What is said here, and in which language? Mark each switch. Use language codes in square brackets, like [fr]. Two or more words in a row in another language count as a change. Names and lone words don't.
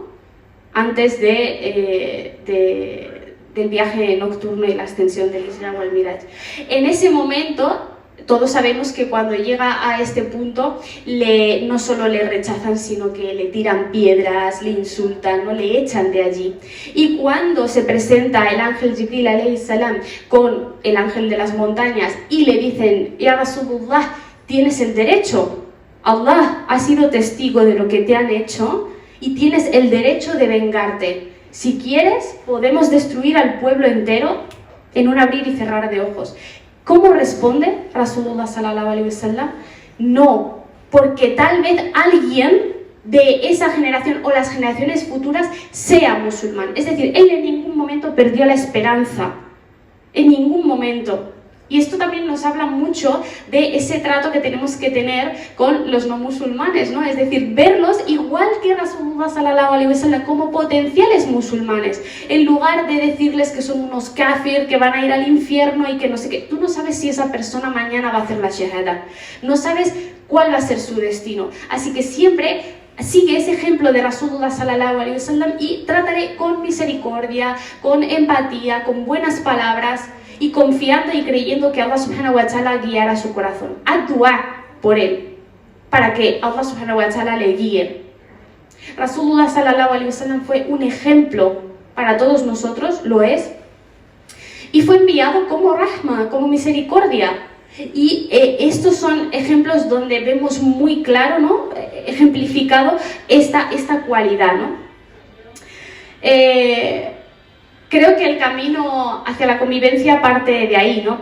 [es] Antes del viaje nocturno y la ascensión del Isra wal Miraj. En ese momento, todos sabemos que cuando llega a este punto no solo le rechazan, sino que le tiran piedras, le insultan, ¿no? Le echan de allí. Y cuando se presenta el ángel Jibril [ar] عليه السلام [es] con el ángel de las montañas y le dicen, [ar] يا رسول الله, [es] tienes el derecho, Allah ha sido testigo de lo que te han hecho y tienes el derecho de vengarte. Si quieres, podemos destruir al pueblo entero en un abrir y cerrar de ojos. ¿Cómo responde [ar] رسول الله صلى الله عليه وسلم? [es] No, porque tal vez alguien de esa generación o las generaciones futuras sea musulmán. Es decir, él en ningún momento perdió la esperanza, en ningún momento. Y esto también nos habla mucho de ese trato que tenemos que tener con los no musulmanes, ¿no? Es decir, verlos igual que [ar] رسول الله صلى الله عليه وسلم [es] como potenciales musulmanes, en lugar de decirles que son unos kafir, que van a ir al infierno y que no sé qué. Tú no sabes si esa persona mañana va a hacer la shahada, no sabes cuál va a ser su destino. Así que siempre sigue ese ejemplo de [ar] رسول الله صلى الله عليه وسلم [es] y trátale con misericordia, con empatía, con buenas palabras, y confiando y creyendo que Allah [ar] سبحانه وتعالى [es] guiará su corazón. Haz dua por él, para que Allah [ar] سبحانه وتعالى [es] le guíe. [ar] رسول الله صلى الله عليه وسلم [es] fue un ejemplo para todos nosotros, lo es, y fue enviado como rahma, como misericordia. Y estos son ejemplos donde vemos muy claro, ¿no? Ejemplificado esta cualidad, ¿no? Creo que el camino hacia la convivencia parte de ahí, ¿no?